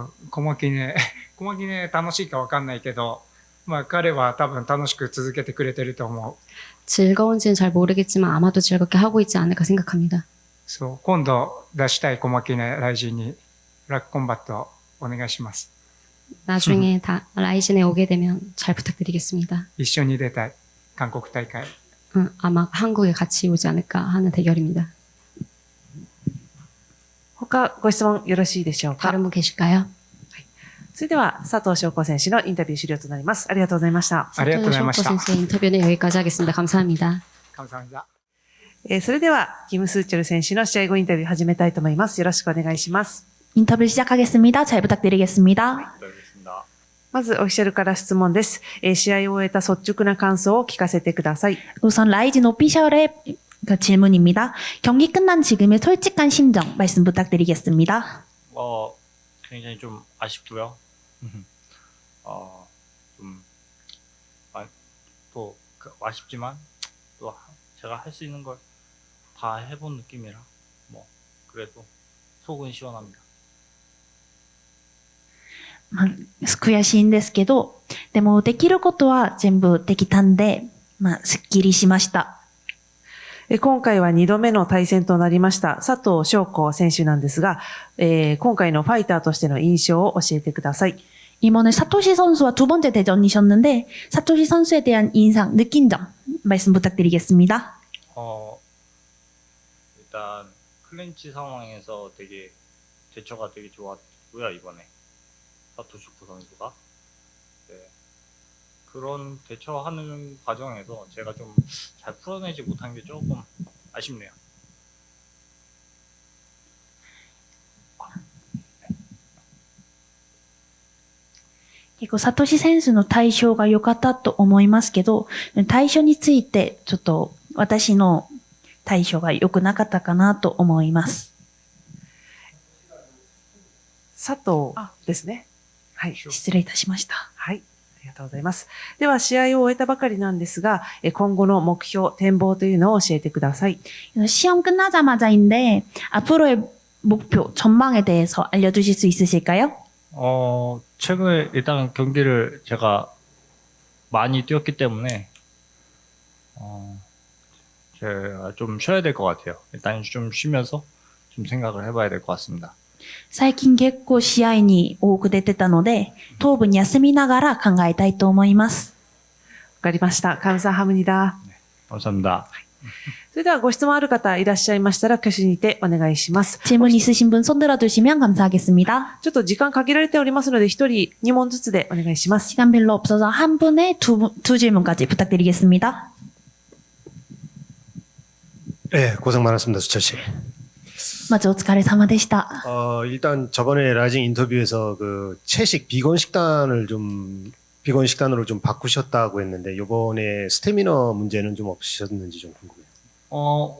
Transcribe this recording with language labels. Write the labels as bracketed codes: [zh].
[ja] 小牧ね楽しいかわかんないけど、彼は多分楽しく続けてくれてると思う。 [ko] 즐거운지는 잘 모르겠지만 아마도 즐겁게 하고 있지 않을까 생각합니다. [ja] そう、今度出したい小牧ねライジンにブラックコンバットお願いします。 [ko] 나중에 라이진에 오게 되면 잘 부탁드리겠습니다. [ja] 一緒に出たい。韓国大会。 [ko] 아마 한국에 같이 오지 않을까 하는 대결입니다. [ja] 他ご質問よろしいでしょうか。 [ko] 다른 분 계실까요? [ja] それでは佐藤翔子選手のインタビュー終了となります。ありがとうございました。ありがとうございました。 [ko] 선수의 인터뷰는 여기까지 하겠습니다. 감사합니다. [ja] それではキム・スーチョル選手の試合後インタビュー始めたいと思います。よろしくお願いします。 [ko] 인터뷰 시작하겠습니다. 잘 부탁드리겠습니다. [ja] まず、オフィシャルから質問です。試合を終えた率直な感想を聞かせてください。 [ko] 우선 라이진 오피셜의 그 질문입니다. 경기 끝난 지금의 솔직한 심정 말씀 부탁드리겠습니다. 굉장히 좀 아쉽고요. 좀 또 아쉽지만 또 제가 할 수 있는 걸 다 해본 느낌이라 뭐 그래도 속은 시원합니다. [ja] まあ、悔しいんですけど、でもできることは全部できたんで、すっきりしました。今回は2度目の対戦となりました佐藤翔子選手なんですが、今回のファイターとしての印象を教えてください。 [ko] 이번에 사토시 선수와 두 번째 대전이셨는데 사토시 선수에 대한 인상, 느낀 점 말씀 부탁드리겠습니다. 일단 클린치 상황에서 되게 대처가 되게 좋았고요. 이번에 사토슈크 선수가 그런 대처하는 과정에서 제가 좀 잘 풀어내지 못한 게 조금 아쉽네요. 그리고 사토시 선수 [ja] の対処が良かったと思いますけど、対処についてちょっと私の対処が良くなかったかなと思います。佐藤ですね。はい。失礼いたしました。はい。ありがとうございます。では、試合を終えたばかりなんですが、今後の目標、展望というのを教えてください。 [ko] 시험 끝나자마자인데 앞으로의 목표, 전망에 대해서 알려주실 수 있으실까요? 최근에 일단 경기를 제가 많이 뛰었기 때문에 제가 좀 쉬어야 될 것 같아요. 일단 좀 쉬면서 좀 생각을 해봐야 될 것 같습니다. [ja] 最近結構試合に多く出てたので、頭部に休みながら考えたいと思います。わかりました。 [ko] 감사합니다。 감사합니다. [ja] それではご質問ある方いらっしゃいましたら挙手にてお願いします。 [ko] 질문 있으신 분 손 들어주시면 감사하겠습니다. [ja] ちょっと時間限られておりますので、一人2問ずつでお願いします。 [ko] 시간 별로 없어서 한 분에 두 질문까지 부탁드리겠습니다. 네, 고생 많았습니다, 수철 씨. 먼저 [ja] お疲れ様でした. [ko] 일단 저번에 라이징 인터뷰에서 그 채식 비건 식단을 좀 비건 식단으로 좀 바꾸셨다고 했는데 이번에 스태미너 문제는 좀 없으셨는지 좀 궁금해요.